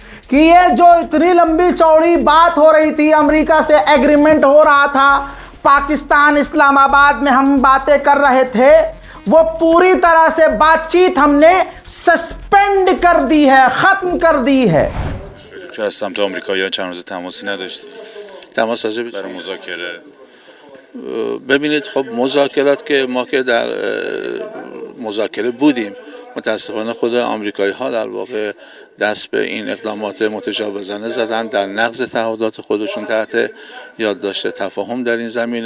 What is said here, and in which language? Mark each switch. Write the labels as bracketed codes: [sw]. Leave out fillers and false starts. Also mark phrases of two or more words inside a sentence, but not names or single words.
[hi] कि ये जो इतनी लंबी चौड़ी बात हो रही थी, अमेरिका से एग्रीमेंट हो रहा था, पाकिस्तान इस्लामाबाद में हम बातें कर रहे थे, वो पूरी तरह से बातचीत हमने सस्पेंड कर दी है, खत्म कर दी है. [fa] که از سمت آمریکایی‌ها چند روز تماسی نداشتیم. تماس راجع به برای مذاکره ببینید خب مذاکرات که ما که در مذاکره بودیم، متاسفانه خود آمریکایی ها در واقع دست به این اقدامات متجاوزانه زدن در نقض تعهدات خودشون تحت یادداشت تفاهم در این زمینه.